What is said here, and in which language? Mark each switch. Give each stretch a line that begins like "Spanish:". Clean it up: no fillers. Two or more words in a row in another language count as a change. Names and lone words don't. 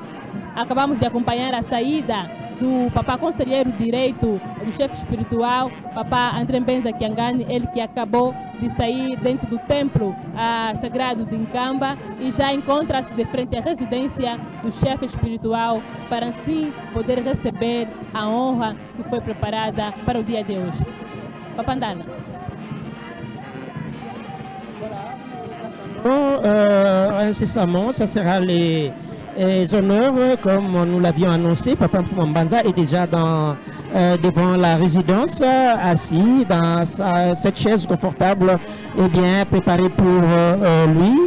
Portuguese: Acabamos de acompanhar a saída do Papá Conselheiro Direito do chefe espiritual, Papá André Mbenza Kiangani, ele que acabou de sair dentro do templo sagrado de Nkamba e já encontra-se de frente à residência do chefe espiritual para assim poder receber a honra que foi preparada para o dia de hoje. Papa Ndala.
French: Incessamment, ça sera les honneurs, comme nous l'avions annoncé. Papa Mfumambanza est déjà devant la résidence, assis dans cette chaise confortable, et bien préparée pour lui.